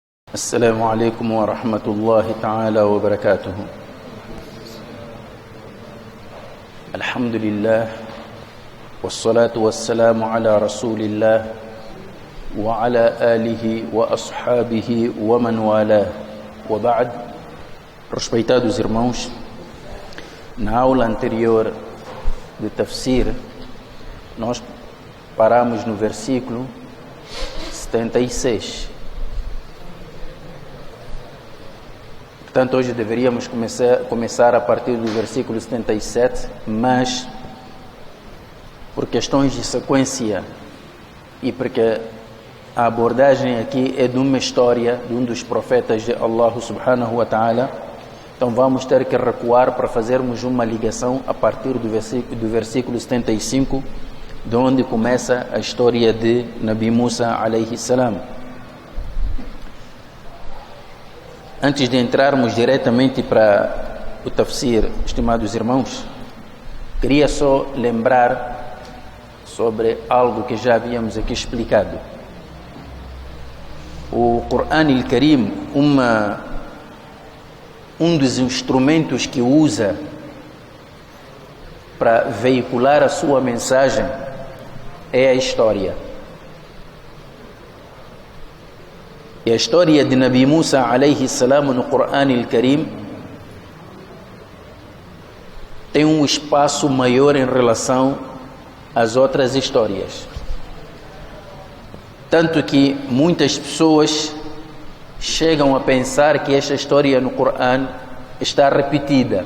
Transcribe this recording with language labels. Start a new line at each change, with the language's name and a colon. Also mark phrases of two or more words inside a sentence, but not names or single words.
Arabic: السلام عليكم ورحمة الله تعالى وبركاته. الحمد لله والصلاة والسلام على رسول الله وعلى آله وأصحابه ومن والاه. وبعد,
Portuguese: respeitados irmãos, na aula anterior de tafsir nós paramos no versículo 76. Portanto, hoje deveríamos começar a partir do versículo 77, mas por questões de sequência e porque a abordagem aqui é de uma história de um dos profetas de
Arabic: الله سبحانه وتعالى,
Portuguese: então vamos ter que recuar para fazermos uma ligação a partir do versículo 75, de onde começa a história de
Arabic: نبي موسى عليه السلام.
Portuguese: Antes de entrarmos diretamente para o tafsir, estimados irmãos, queria só lembrar sobre algo que já havíamos aqui explicado. O Qur'an al-Karim, um dos instrumentos que usa para veicular a sua mensagem é a história. E a história de
Arabic: نبي موسى عليه السلام
Portuguese: no Qur'an al-Karim tem um espaço maior em relação às outras histórias. Tanto que muitas pessoas chegam a pensar que esta história no Qur'an está repetida.